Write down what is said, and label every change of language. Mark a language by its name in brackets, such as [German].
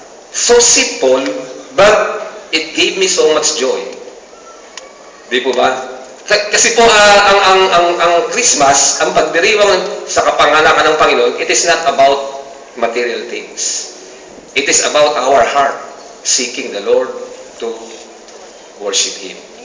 [English] So simple, but it gave me so much joy. [Filipino] Di po ba? Kasi po ang Christmas, ang pagdiriwang sa kapanganakan ng Panginoon, [English] it is not about material things. It is about our heart seeking the Lord to worship Him.